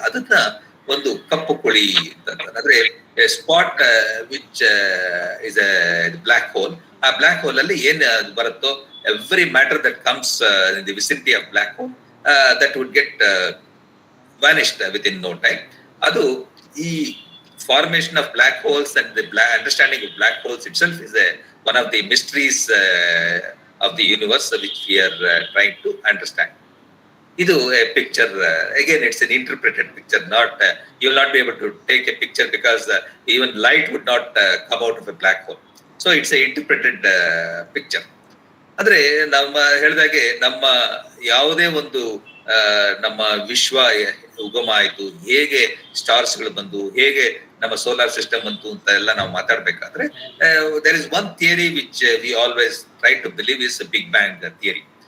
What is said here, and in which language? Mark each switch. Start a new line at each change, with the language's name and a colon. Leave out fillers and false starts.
Kannada: ಅದನ್ನ ಒಂದು ಕಪ್ಪು ಕುಳಿ ಅಂದ್ರೆ spot
English: Which is a black hole.
Kannada: ಆ ಬ್ಲಾಕ್ ಹೋಲ್ ಅಲ್ಲಿ ಏನ್ ಬರುತ್ತೋ
English: Every matter that comes in the vicinity of black hole that would get vanished within no time.
Kannada: ಅದು ಈ
English: formation of black holes and the understanding of black holes itself is one of the mysteries of the universe which we are trying to understand. Idu a picture, again it's an interpreted picture, not you will not be able to take a picture because even light would not come out of a black hole. So it's a interpreted picture.
Kannada: ಅಂದ್ರೆ ನಮ್ಮ ಹೇಳಿದಾಗೆ ನಮ್ಮ ಯಾವುದೇ ಒಂದು ನಮ್ಮ ವಿಶ್ವ ಉಗಮ ಆಯ್ತು, ಹೇಗೆ ಸ್ಟಾರ್ಸ್ ಗಳು ಬಂದು, ಹೇಗೆ ನಮ್ಮ ಸೋಲಾರ್ ಸಿಸ್ಟಮ್ ಬಂತು ಅಂತ ಎಲ್ಲ ನಾವು ಮಾತಾಡ್ಬೇಕಾದ್ರೆ
English: There is one theory which we always try to believe is big bang theory.